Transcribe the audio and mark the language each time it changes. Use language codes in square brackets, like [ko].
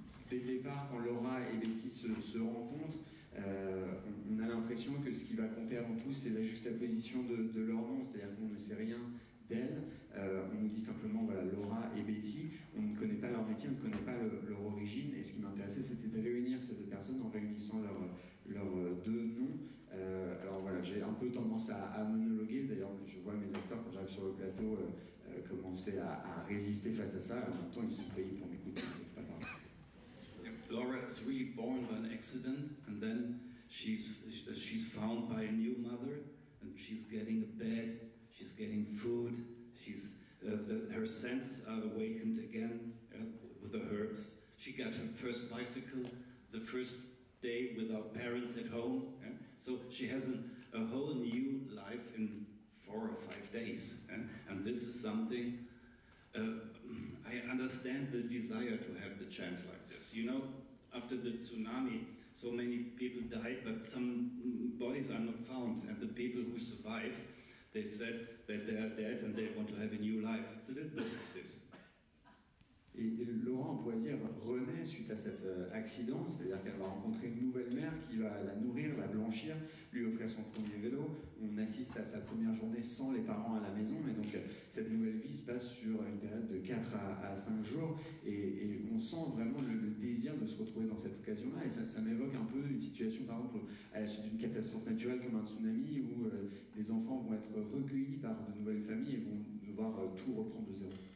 [fr] dès le départ, quand Laura et Betty se rencontrent, on a l'impression que ce qui va compter avant tout, c'est la juxtaposition de leurs noms, c'est-à-dire qu'on ne sait rien d'elles, on nous dit simplement voilà, Laura et Betty, on ne connaît pas leur métier, on ne connaît pas leur origine, et ce qui m'intéressait c'était de réunir ces deux personnes en réunissant leurs deux noms. Alors voilà, j'ai un peu tendance à monologuer, d'ailleurs je vois mes acteurs quand j'arrive sur le plateau commencer à résister face à ça, en même temps ils sont payés pour m'écouter, ils ne peuvent pas parler. [en] Laura is really born by an accident, and then she's found by a new mother, and she's getting a bed, she's getting food, her senses are awakened again with the herbs. She got her first bicycle, the first day without parents at home. So she has a whole new life in 4 or 5 days. And this is something, I understand the desire to have the chance like this. You know, after the tsunami, so many people died, but some bodies are not found. And the people who survived, they said that they are dead and they want to have a new life. It's a little bit like this. [fr] Et Laura, on pourrait dire, renaît suite à cet accident, c'est-à-dire qu'elle va rencontrer une nouvelle mère qui va la nourrir, la blanchir, lui offrir son premier vélo. On assiste à sa première journée sans les parents à la maison, et donc cette nouvelle vie se passe sur une période de 4 à 5 jours, et on sent vraiment le désir de se retrouver dans cette occasion-là, et ça m'évoque un peu une situation, par exemple, à la suite d'une catastrophe naturelle comme un tsunami, où les enfants vont être recueillis par de nouvelles familles et vont devoir tout reprendre de zéro.